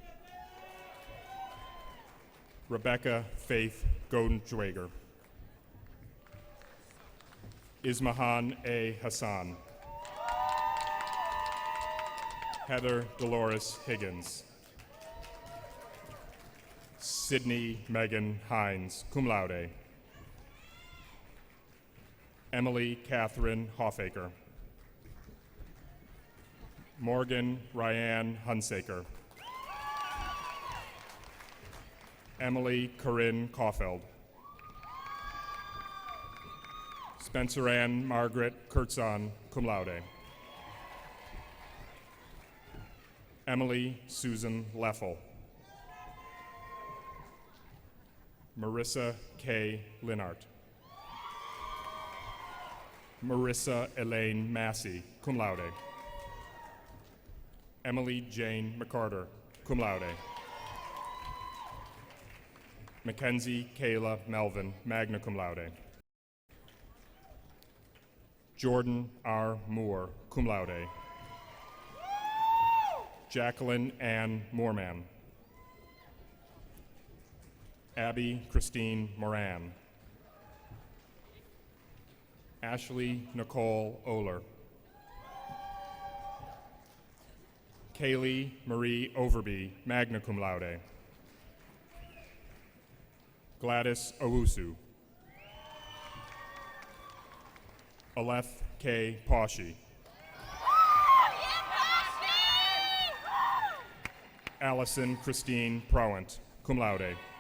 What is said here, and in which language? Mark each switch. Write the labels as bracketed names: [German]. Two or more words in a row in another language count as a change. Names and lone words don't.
[English] Rebecca Faith Godentschwager. Ismahan A. Hassan. Heather Dolores Higgins. Sydney Megan Hines, [Latin] cum laude. [English] Emily Catherine Hoffaker. Morgan Ryan Hunsaker. Emily Corinne Caulfield. Spencer Ann Margaret Kurtzon, [Latin] cum laude. [English] Emily Susan Leffel. Marissa K. Linart. Marissa Elaine Massey, [Latin] cum laude. [English] Emily Jane McCarter, [Latin] cum laude. [English] Mackenzie Kayla Melvin, [Latin] magna cum laude. [English] Jordan R. [Latin] Moore, cum laude. [English] Jacqueline Ann Moorman. Abby Christine Moran. Ashley Nicole Oler. Kaylee Marie Overby, [Latin] magna cum laude. [English] Gladys Owusu. Aleph K. Paushi. Allison Christine Prowant, [Latin] cum laude.